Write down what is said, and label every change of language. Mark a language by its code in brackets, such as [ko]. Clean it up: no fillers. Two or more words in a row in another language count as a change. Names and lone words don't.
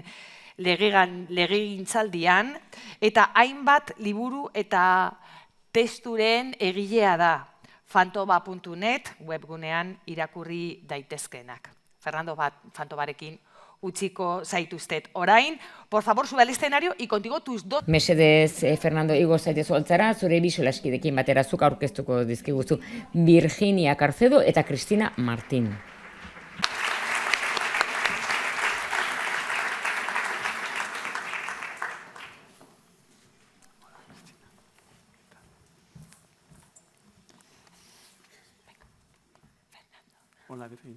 [eu] legegintzaldian, eta hainbat liburu eta testuren egilea da, fantoba.net webgunean irakurri daitezkenak. Fernando Fantobarekin utziko zaituztet. Orain, [es] por favor, sube al escenario y contigo tus dos... [eu] Mesedez, Fernando, igo zaitez holtzara, zure bisolaskidekin batera zuk aurkeztuko dizkiguzu Virginia Carcedo eta Cristina Martín. [es] Hola, Virginia.